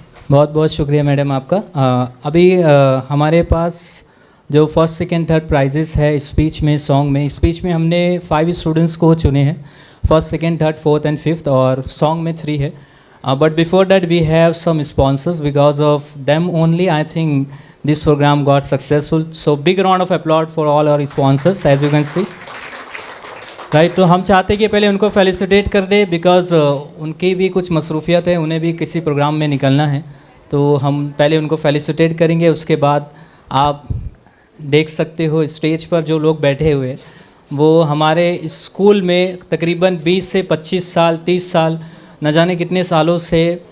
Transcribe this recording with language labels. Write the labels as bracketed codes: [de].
[hi] बहुत बहुत शुक्रिया मैडम आपका। अभी हमारे पास जो फर्स्ट सेकंड थर्ड प्राइजेस है स्पीच में, सॉन्ग में, स्पीच में हमने 5 स्टूडेंट्स को चुने हैं, [en] first second third fourth and fifth, [hi] और सॉन्ग में 3 है। [en] But before that we have some sponsors, because of them only I think this program got successful. So big round of applause for all our sponsors, as you can see, right? [hi] तो हम चाहते हैं कि पहले उनको felicitate कर दे, because उनकी भी कुछ मसरूफियत है, उन्हें भी किसी प्रोग्राम में निकलना है, तो हम पहले उनको फेलिसिटेट करेंगे। उसके बाद आप देख सकते हो स्टेज पर जो लोग बैठे हुए, वो हमारे स्कूल में तकरीबन 20 से 25 साल 30 साल न जाने कितने सालों से